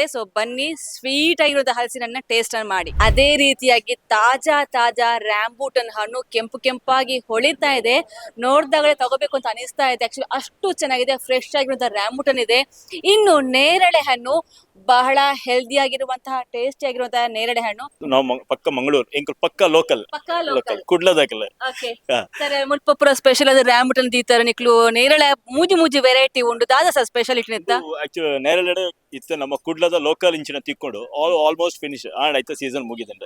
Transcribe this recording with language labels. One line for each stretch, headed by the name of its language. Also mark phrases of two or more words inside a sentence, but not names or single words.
Kannada: ಸೊ ಬನ್ನಿ, ಸ್ವೀಟ್ ಆಗಿರೋದ ಹಲಸಿನನ್ನ ಟೇಸ್ಟ್ ಮಾಡಿ. ಅದೇ ರೀತಿಯಾಗಿ ತಾಜಾ ತಾಜಾ ರ್ಯಾಂಬೂಟನ್ ಹಣ್ಣು ಕೆಂಪು ಕೆಂಪಾಗಿ ಹೊಳಿತಾ ಇದೆ. ನೋಡ್ದಾಗಲೇ ತಗೋಬೇಕು ಅಂತ ಅನಿಸ್ತಾ ಇದೆ. ಆಕ್ಚುಲಿ ಅಷ್ಟು ಚೆನ್ನಾಗಿದೆ, ಫ್ರೆಶ್ ಆಗಿರುವಂತಹ ರ್ಯಾಂಬೂಟನ್ ಇದೆ. ಇನ್ನು ನೇರಳೆ ಹಣ್ಣು, ಬಹಳ ಹೆಲ್ದಿ ಆಗಿರುವಂತಹ ಟೇಸ್ಟಿ ಆಗಿರುವಂತಹ ನೇರಳೆ ಹಣ್ಣು.
Tulu: ನಾವು ಪಕ್ಕ ಮಂಗಳೂರು ಎಂಕಲ್ ಪಕ್ಕ ಲೋಕಲ್ ಕುಡ್ಲದಾಕಲ್ಲ.
English: okay sir,
Tulu: ಮುಲ್ಪ ಪೂರ ಸ್ಪೆಷಲ್ ಅದು ರ್ಯಾಂಬುಟನ್ ದೀತರ ನಿಕ್ಲು ನೇರಳೆ ಮೂಜಿ ಮೂಜಿ ವೆರೈಟಿ ಉಂಡು. ದಾದ
English: sir specialty
Tulu: ಇತ್ತ? ಆಕ್ಚುಲಿ ನೇರಳೆ ಇತ್ತು ನಮ್ಮ ಕುಡ್ಲದ ಲೋಕಲ್ ಇಂಚಿನ ತಿಕ್ಕೊಂಡು
English: almost finish
Tulu: ಆಯ್ತು, ಸೀಸನ್ ಮುಗಿದಂಡೆ.